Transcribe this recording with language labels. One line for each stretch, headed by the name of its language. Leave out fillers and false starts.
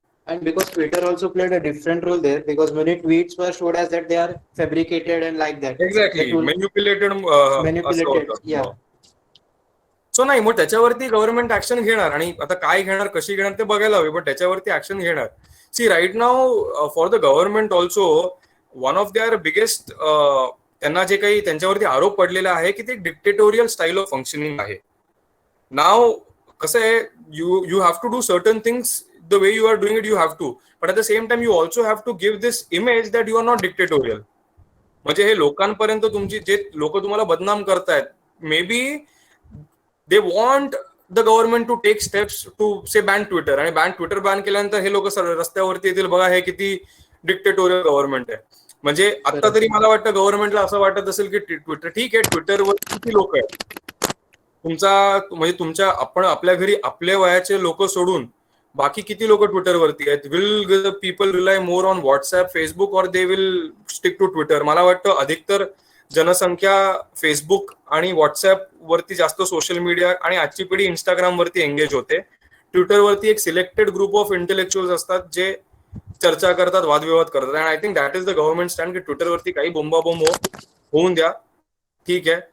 English: And because Twitter also played a different role there, because many tweets were showed as that they are fabricated and like that. Exactly, manipulated. Yeah.
Marathi: So नाही, मग त्याच्यावरती government action घेणार, आणि आता काय घेणार, कशी घेणार ते बघायला हवे, पण त्याच्यावरती ऍक्शन घेणार.
English: see right now for the government also one of their biggest,
Marathi: त्यांना जे काही त्यांच्यावरती आरोप पडलेला आहे की ते डिक्टेटोरियल स्टाईल ऑफ फंक्शनिंग आहे.
English: नाव
Marathi: कसं आहे,
English: You have to do certain things the way you are doing it, you have to, but at the same time you also have to give this image that you are not dictatorial.
Marathi: म्हणजे हे लोकांपर्यंत तुमची जे लोक तुम्हाला बदनाम करतायत,
English: maybe they want the government to take steps to say ban Twitter,
Marathi: आणि ट्विटर बॅन केल्यानंतर हे लोक रस्त्यावरती येतील, बघा हे किती डिक्टेटोरियल गव्हर्नमेंट आहे. म्हणजे आता तरी मला वाटतं गव्हर्नमेंटला असं वाटत असेल की ट्विटर ठीक आहे, ट्विटरवर किती लोक आहेत, तुमच्या आपण आपल्या घरी आपल्या वयाचे लोक सोडून बाकी किती लोक ट्विटरवरती आहेत.
English: Will people rely more on WhatsApp, Facebook, और they will stick to Twitter?
Marathi: मला वाटतं अधिकतर जनसंख्या फेसबुक आणि व्हॉट्सअप वरती जास्त सोशल मीडिया, आणि आजची पिढी इंस्टाग्राम वरती एंगेज होते. ट्विटरवरती एक
English: selected group of intellectuals
Marathi: असतात जे चर्चा करतात, वादविवाद करतात.
English: and I think that is the government stand
Marathi: की ट्विटरवरती काही बोंबाबोंब होऊन द्या, ठीक आहे.